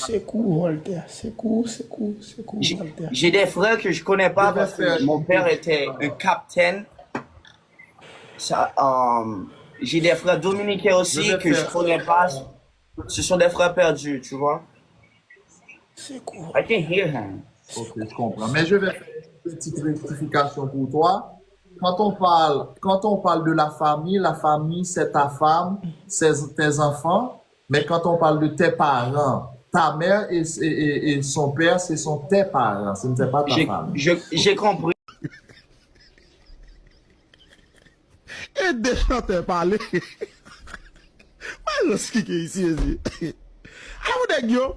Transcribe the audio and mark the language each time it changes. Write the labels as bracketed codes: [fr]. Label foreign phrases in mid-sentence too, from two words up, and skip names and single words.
[fr] C'est cool Voltaire. C'est cool Voltaire. j'ai des frères que je connais pas Je vais parce que faire mon une père petite- était un capitaine. Ça, j'ai des frères dominicains aussi Je vais que je faire- connais pas. Ce sont des frères perdus, tu vois. C'est cool. [en] I can hear him. [fr] Ok, je comprends. Mais je vais faire une petite rectification pour toi. Quand on parle de la famille, c'est ta femme, c'est tes enfants. Mais quand on parle de tes parents, ta mère et son père, ce sont tes parents. Ce n'est pas ta famille. J'ai compris. Et déjà t'es parlé. [pt] Mas o que é isso? Ah, onde é que eu?